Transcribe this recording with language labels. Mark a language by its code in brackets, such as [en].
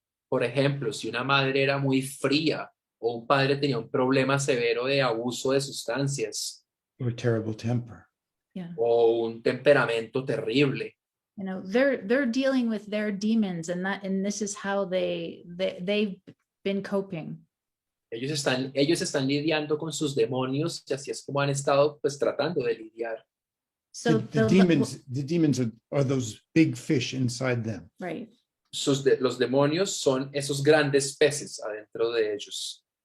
[es] Por ejemplo, si una madre era muy fría o un padre tenía un problema severo de abuso de sustancias [en] Or terrible temper. Yeah. [es] o un temperamento terrible, [en] You know, they're dealing with their demons, and this is how they've been coping. [es] ellos están lidiando con sus demonios y así es como han estado pues tratando de lidiar. [en] So The demons are those big fish inside them. right. [es] Los demonios son esos grandes peces adentro de ellos.